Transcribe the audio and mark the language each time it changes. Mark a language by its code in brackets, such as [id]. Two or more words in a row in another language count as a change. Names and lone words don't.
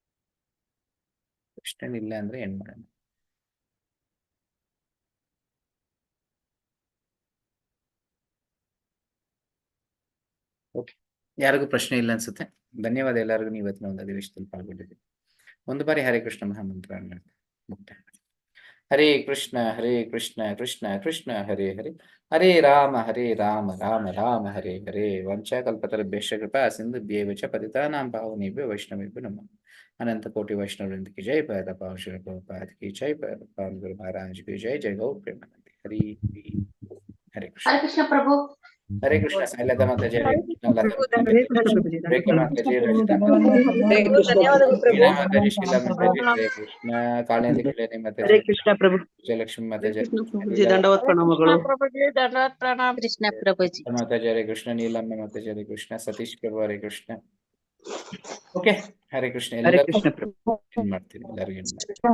[kn] ಪ್ರಶ್ನೆ ಇಲ್ಲ ಅಂದ್ರೆ ಏನ್ ಮಾಡೋಣ? ಓಕೆ, ಯಾರಿಗೂ ಪ್ರಶ್ನೆ ಇಲ್ಲ ಅನ್ಸುತ್ತೆ. ಧನ್ಯವಾದ ಎಲ್ಲರಿಗೂ, ನೀವು ಇವತ್ತಿನ ಒಂದು ಅಧಿವೇಶನದಲ್ಲಿ ಪಾಲ್ಗೊಂಡಿದ್ದೀವಿ. ಒಂದು ಬಾರಿ ಹರೇ ಕೃಷ್ಣ ಮಹಾಮಂತ್ರ ಮುಕ್ತಾಯ ಮಾಡಿ. [sa] ಹರೇ ಕೃಷ್ಣ ಕೃಷ್ಣ ಕೃಷ್ಣ ಹರೇ ಹರೇ, ಹರೇ ರಾಮ ರಾಮ ರಾಮ ಹರೇ ಹರೇ. ವಂಚಾಕಲ್ಪತರುಭ್ಯಶ್ಚ ಕೃಪಾ ಸಿಂಧುಭ್ಯೇವ ಚ ಪತಿತಾನಾಂ ಪಾವನೇಭ್ಯೋ ವೈಷ್ಣವೇಭ್ಯೋ ನಮಃ. ಅನಂತ ಕೋಟಿ ವೈಷ್ಣವವೃಂದ [hi] की जय, पादपाव श्री प्रभुपाद की जय, पावन गुरु महाराज की जय. जय गौ प्रेमानंदी. हरे कृष्ण. [kn] ಹರೇ ಕೃಷ್ಣ ಪ್ರಭು. [hi] हरे कृष्ण. साईलता माताजी, हरे कृष्ण. लता [kn] ಹರೇ ಕೃಷ್ಣ ಪ್ರಭುಜಿ. [hi] रेखा माताजी, रजिता [kn] ಹರೇ ಕೃಷ್ಣ ಧನ್ಯವಾದಗಳು ಪ್ರಭು. [hi] मीना माताजी, शीला माताजी, हरे कृष्ण. कालिंदी कल्याणी [kn] ಹರೇ [hi] माताजी, [kn] ಕೃಷ್ಣ ಪ್ರಭು. [hi] जयलक्ष्मी माताजी, [kn] ಪ್ರಭುಜಿ ದಂಡವತ್ ಪ್ರಣಾಮಗಳು. ದಂಡವತ್ ಪ್ರಣಾಮ. ಕೃಷ್ಣ ಪ್ರಭುಜಿ. [hi] माताजी हरे कृष्ण. नीलम्मा माताजी हरे कृष्ण. सतीश प्रभु हरे कृष्ण. ओके, हरे कृष्ण. [kn] ಹರೇ ಎಲ್ಲರಿಗೂ ಕೃಷ್ಣ ಪ್ರಭು. ಮಾಡ್ತೀನಿ, ಎಲ್ಲರಿಗೂ